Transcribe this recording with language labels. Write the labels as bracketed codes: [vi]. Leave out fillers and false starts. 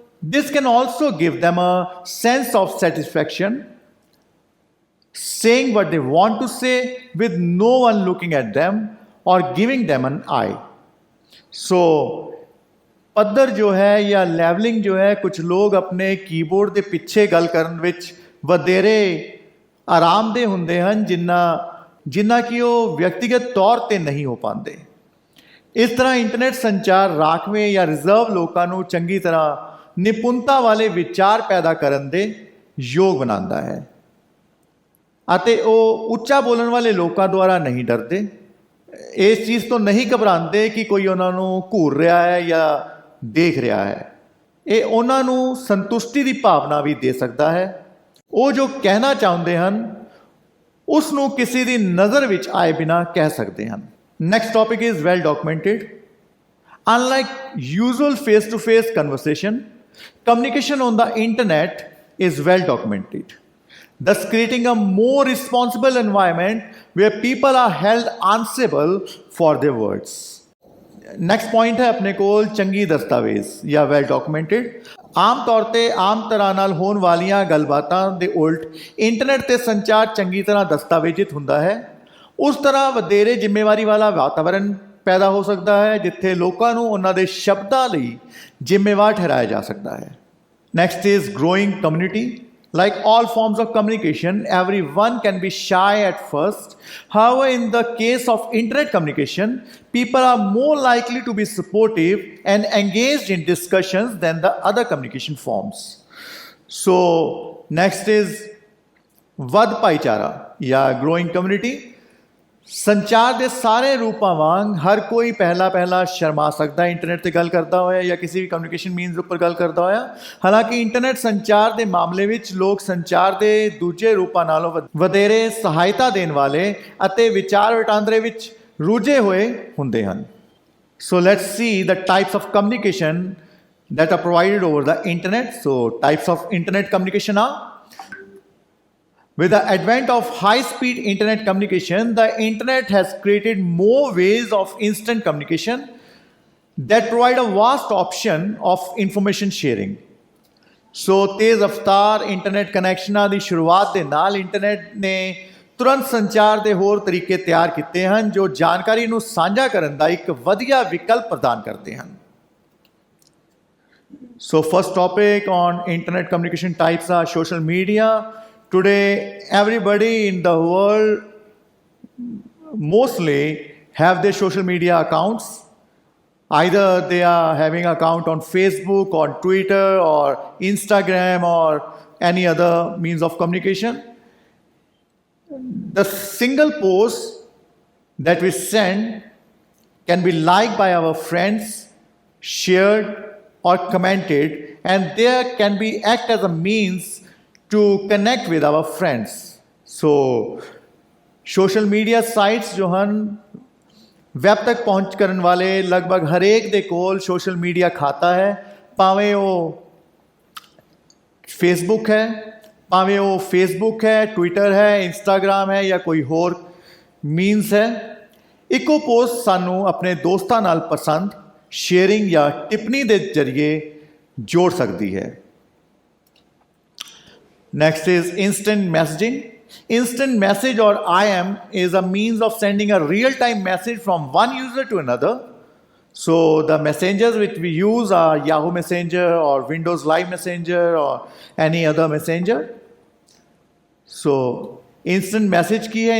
[en] This can also give them a sense of satisfaction, saying what they want to say with no one looking at them or giving them an eye. [pa] So, ਪੱਧਰ ਜੋ ਹੈ ਜਾਂ levelling ਜੋ ਹੈ, ਕੁਝ ਲੋਕ ਆਪਣੇ keyboard ਦੇ ਪਿੱਛੇ ਗੱਲ ਕਰਨ ਵਿੱਚ ਵਧੇਰੇ ਆਰਾਮਦੇਹ ਹੁੰਦੇ ਹਨ ਜਿੰਨਾ ਕਿ ਉਹ ਵਿਅਕਤੀਗਤ ਤੌਰ 'ਤੇ ਨਹੀਂ ਹੋ ਪਾਉਂਦੇ। ਇਸ ਤਰ੍ਹਾਂ ਇੰਟਰਨੈਟ ਸੰਚਾਰ ਰਾਖਵੇਂ ਜਾਂ ਰਿਜ਼ਰਵ ਲੋਕਾਂ ਨੂੰ ਚੰਗੀ ਤਰ੍ਹਾਂ ਨਿਪੁੰਨਤਾ ਵਾਲੇ ਵਿਚਾਰ ਪੈਦਾ ਕਰਨ ਦੇ ਯੋਗ ਬਣਾਉਂਦਾ ਹੈ ਅਤੇ ਉਹ ਉੱਚਾ ਬੋਲਣ ਵਾਲੇ ਲੋਕਾਂ ਦੁਆਰਾ ਨਹੀਂ ਡਰਦੇ, ਇਸ ਚੀਜ਼ ਤੋਂ ਨਹੀਂ ਘਬਰਾਉਂਦੇ ਕਿ ਕੋਈ ਉਹਨਾਂ ਨੂੰ ਘੂਰ ਰਿਹਾ ਹੈ ਜਾਂ ਦੇਖ ਰਿਹਾ ਹੈ। ਇਹ ਉਹਨਾਂ ਨੂੰ ਸੰਤੁਸ਼ਟੀ ਦੀ ਭਾਵਨਾ ਵੀ ਦੇ ਸਕਦਾ ਹੈ। ਉਹ ਜੋ ਕਹਿਣਾ ਚਾਹੁੰਦੇ ਹਨ ਉਸ ਨੂੰ ਕਿਸੇ ਦੀ ਨਜ਼ਰ ਵਿੱਚ ਆਏ ਬਿਨਾਂ ਕਹਿ ਸਕਦੇ ਹਨ। [en] Next topic is well documented. Unlike usual face to face conversation, communication on the internet is well documented, thus creating a more responsible environment where people are held answerable for their words. [pa] Next point ਹੈ ਆਪਣੇ ਕੋਲ ਚੰਗੀ ਦਸਤਾਵੇਜ਼ ਜਾਂ well documented. ਆਮ ਤੌਰ 'ਤੇ ਆਮ ਤਰ੍ਹਾਂ ਨਾਲ ਹੋਣ ਵਾਲੀਆਂ ਗੱਲਬਾਤਾਂ ਦੇ ਉਲਟ ਇੰਟਰਨੈਟ 'ਤੇ ਸੰਚਾਰ ਚੰਗੀ ਤਰ੍ਹਾਂ ਦਸਤਾਵੇਜ਼ਿਤ ਹੁੰਦਾ ਹੈ। ਉਸ ਤਰ੍ਹਾਂ ਵਧੇਰੇ ਜ਼ਿੰਮੇਵਾਰੀ ਵਾਲਾ ਵਾਤਾਵਰਣ ਪੈਦਾ ਹੋ ਸਕਦਾ ਹੈ ਜਿੱਥੇ ਲੋਕਾਂ ਨੂੰ ਉਹਨਾਂ ਦੇ ਸ਼ਬਦਾਂ ਲਈ ਜ਼ਿੰਮੇਵਾਰ ਠਹਿਰਾਇਆ ਜਾ ਸਕਦਾ ਹੈ। [en] Next is growing community. Like all forms of communication, everyone can be shy at first. However, in the case of internet communication, people are more likely to be supportive and engaged in discussions than the other communication forms. So, next is [pa] ਵੱਧ ਭਾਈਚਾਰਾ ਜਾਂ [en] growing community. [pa] ਸੰਚਾਰ ਦੇ ਸਾਰੇ ਰੂਪਾਂ ਵਾਂਗ ਹਰ ਕੋਈ ਪਹਿਲਾ ਸ਼ਰਮਾ ਸਕਦਾ ਹੈ ਇੰਟਰਨੈਟ 'ਤੇ ਗੱਲ ਕਰਦਾ ਹੋਇਆ ਜਾਂ ਕਿਸੇ ਵੀ ਕਮਿਊਨੀਕੇਸ਼ਨ ਮੀਨਸ ਉੱਪਰ ਗੱਲ ਕਰਦਾ ਹੋਇਆ। ਹਾਲਾਂਕਿ ਇੰਟਰਨੈਟ ਸੰਚਾਰ ਦੇ ਮਾਮਲੇ ਵਿੱਚ ਲੋਕ ਸੰਚਾਰ ਦੇ ਦੂਜੇ ਰੂਪਾਂ ਨਾਲੋਂ ਵਧੇਰੇ ਸਹਾਇਤਾ ਦੇਣ ਵਾਲੇ ਅਤੇ ਵਿਚਾਰ ਵਟਾਂਦਰੇ ਵਿੱਚ ਰੁੱਝੇ ਹੋਏ ਹੁੰਦੇ ਹਨ। [en] So let's see the types of communication that are provided over the internet. So types of internet communication are With the advent of high-speed internet communication, the internet has created more ways of instant communication that provide a vast option of information sharing. [pa] ਸੋ ਤੇਜ਼ ਰਫ਼ਤਾਰ internet ਕਨੈਕਸ਼ਨਾਂ ਦੀ ਸ਼ੁਰੂਆਤ ਦੇ ਨਾਲ internet ਨੇ ਤੁਰੰਤ ਸੰਚਾਰ ਦੇ ਹੋਰ ਤਰੀਕੇ ਤਿਆਰ ਕੀਤੇ ਹਨ ਜੋ ਜਾਣਕਾਰੀ ਨੂੰ ਸਾਂਝਾ ਕਰਨ ਦਾ ਇੱਕ ਵਧੀਆ ਵਿਕਲਪ ਪ੍ਰਦਾਨ ਕਰਦੇ ਹਨ। [en] So first topic on internet communication types are social media. Today, everybody in the world mostly have their social media accounts. Either they are having an account on Facebook or Twitter or Instagram or any other means of communication. The single post that we send can be liked by our friends, shared or commented, and there can be act as a means to connect with our friends. So social media sites [pa] जो ਹਨ web ਤੱਕ ਪਹੁੰਚ ਕਰਨ ਵਾਲੇ ਲਗਭਗ ਹਰੇਕ ਦੇ ਕੋਲ ਸੋਸ਼ਲ ਮੀਡੀਆ ਖਾਤਾ ਹੈ, ਭਾਵੇਂ ਉਹ ਫੇਸਬੁੱਕ ਹੈ, ਭਾਵੇਂ ਉਹ ਫੇਸਬੁੱਕ ਹੈ, ਟਵਿੱਟਰ ਹੈ, ਇੰਸਟਾਗ੍ਰਾਮ ਹੈ ਜਾਂ ਕੋਈ ਹੋਰ ਮੀਨਸ ਹੈ। ਇੱਕੋ ਪੋਸਟ ਸਾਨੂੰ ਆਪਣੇ ਦੋਸਤਾਂ ਨਾਲ ਪਸੰਦ, ਸ਼ੇਅਰਿੰਗ ਜਾਂ ਟਿੱਪਣੀ ਦੇ ਜ਼ਰੀਏ ਜੋੜ ਸਕਦੀ ਹੈ। [en] Next is instant messaging. Instant message or IM is a means of sending a real-time message from one user to another. So the messengers which we use are Yahoo Messenger or Windows Live Messenger or any other messenger. So instant message [pa] ਕੀ ਹੈ?